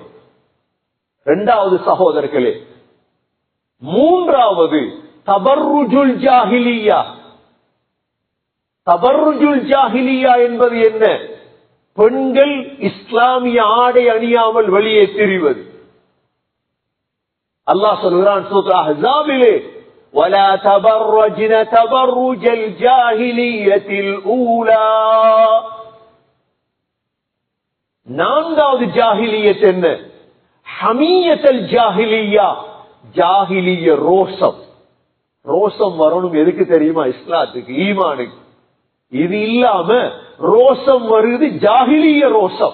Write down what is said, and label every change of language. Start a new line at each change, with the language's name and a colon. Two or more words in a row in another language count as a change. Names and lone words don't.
Tamil: இரண்டாவது சகோதரர்களே, மூன்றாவது
Arabic: تبرج الجاهلية. تبرج الجاهلية
Tamil: என்பது என்ன? பெண்கள் இஸ்லாமிய ஆடை அணியாமல் வெளியே திரிவது. அல்லாஹ் சொல்கிறான் சூரா அஹ்ஸாபிலே,
Arabic: ولا تبرجن تبرج الجاهلية الأولى.
Tamil: நான்காவது ஜாஹிலியத் என்ன?
Arabic: حمية الجاهلية,
Tamil: ஜாஹிலிய ரோஷம். ரோஷம் வரணும் எதுக்கு தெரியுமா? இஸ்லாத்துக்கு, ஈமானுக்கு. இது இல்லாம ரோஷம் வருது ஜாஹிலிய ரோஷம்.